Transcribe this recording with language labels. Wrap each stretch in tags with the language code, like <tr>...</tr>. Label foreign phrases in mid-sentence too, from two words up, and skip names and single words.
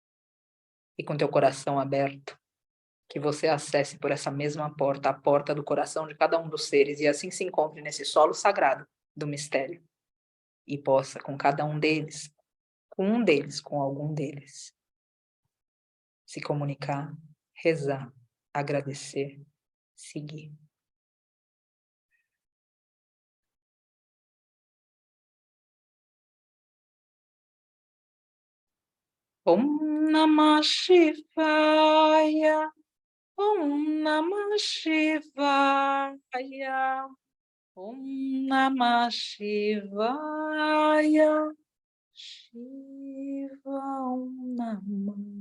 <pt>E com teu coração aberto, que você acesse por essa mesma porta, a porta do coração de cada um dos seres, e assim se encontre nesse solo sagrado do mistério, e possa com cada um deles, com algum deles, se comunicar, rezar, agradecer, seguir.</pt> <sa>Om Namah Shivaya, Om Namah Shivaya, Om Namah Shivaya, Shiva Om Namah.</sa>